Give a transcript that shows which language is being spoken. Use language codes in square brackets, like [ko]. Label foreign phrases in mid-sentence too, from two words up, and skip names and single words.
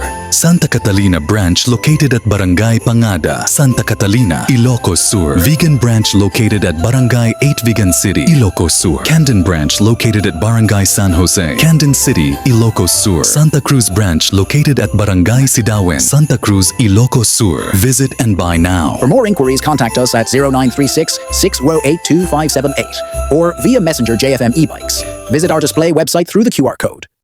[en] Santa Catalina branch located at Barangay Pangada, Santa Catalina, Ilocos Sur. Vegan branch located at Barangay 8 Vegan City, Ilocos Sur. Camden branch located at Barangay San Jose, Camden City, Ilocos Sur. Santa Cruz branch located at Barangay Sidawen, Santa Cruz, Ilocos Sur. Visit and buy now. For more inquiries, contact us at 0936 608 2578 or via Messenger JFM e-bikes. Visit our display website through the QR code.